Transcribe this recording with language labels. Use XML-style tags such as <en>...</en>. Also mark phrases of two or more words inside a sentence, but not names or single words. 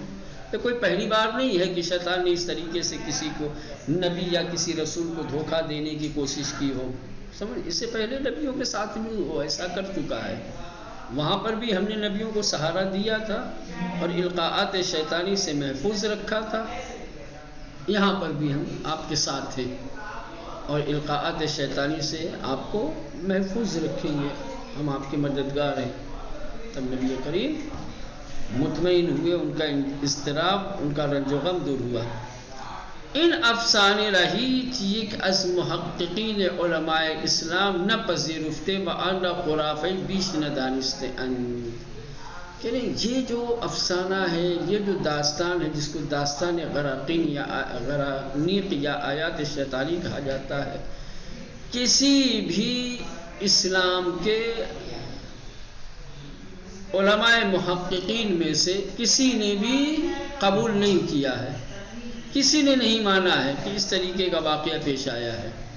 <ur>تو کوئی پہلی بار نہیں ہے کہ شیطان نے اس طریقے سے کسی کو، نبی یا کسی رسول کو دھوکہ دینے کی کوشش کی ہو، سمجھ، اس سے پہلے نبیوں کے ساتھ بھی وہ ایسا کر چکا ہے، وہاں پر بھی ہم نے نبیوں کو سہارا دیا تھا اور القاءات شیطانی سے محفوظ رکھا تھا، یہاں پر بھی ہم آپ کے ساتھ تھے اور القاءات شیطانی سے آپ کو محفوظ رکھیں گے، ہم آپ کے مددگار ہیں۔ تب نبی کریم مطمئن ہوئے، ان کا اضطراب، ان کا رنج و غم دور ہوا۔</ur> <fa>این افسانه را هیچ یک از محققین علماء اسلام نپذیرفته و آن را خرافه بیش ندانسته اند۔</fa> <ur>کہ نہیں، یہ جو افسانہ ہے، یہ جو داستان ہے جس کو داستان غراقین یا غرانیق یا آیات شیطانی کہا جاتا ہے، کسی بھی اسلام کے علماء محققین میں سے کسی نے بھی قبول نہیں کیا ہے، کسی نے نہیں مانا ہے کہ اس طریقے کا واقعہ پیش آیا ہے۔</ur>